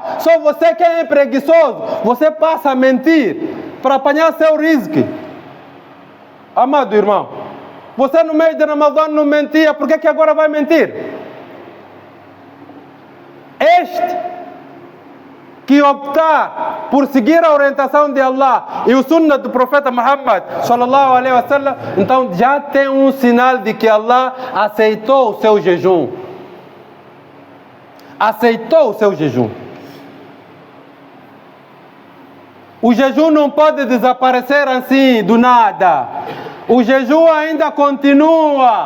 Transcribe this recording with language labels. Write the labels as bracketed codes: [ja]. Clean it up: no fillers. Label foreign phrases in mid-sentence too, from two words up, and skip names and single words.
[pt] Só você que é preguiçoso, você passa a mentir para apanhar seu rizque. Amado irmão, você no mês de Ramadã não mentia, por que agora vai mentir? Este que optar por seguir a orientação de Allah e o sunnah do profeta Muhammad [ar] صلى الله عليه وسلم, [pt] então já tem um sinal de que Allah aceitou o seu jejum. Aceitou o seu jejum. O jejum não pode desaparecer assim do nada. O jejum ainda continua.